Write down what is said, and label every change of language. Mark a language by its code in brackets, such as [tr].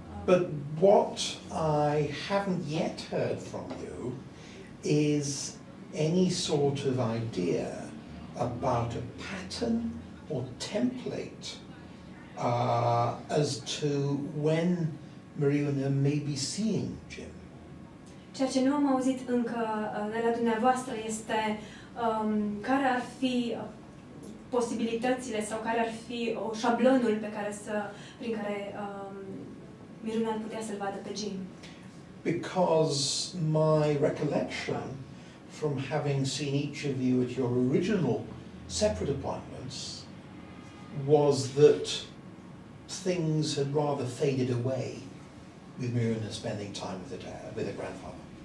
[en] But what I haven't yet heard from you is any sort of idea about a pattern or template as to when Miruna may be seeing Jim. [ro] Ceea ce nu am auzit încă de la dumneavoastră este care ar fi posibilitățile sau care ar fi șablonul prin care Miruna ar putea să-l vadă pe Jim. [en] Because my recollection from having seen each of you at your original separate appointments was that things had rather faded away with Miruna spending time with her grandfather.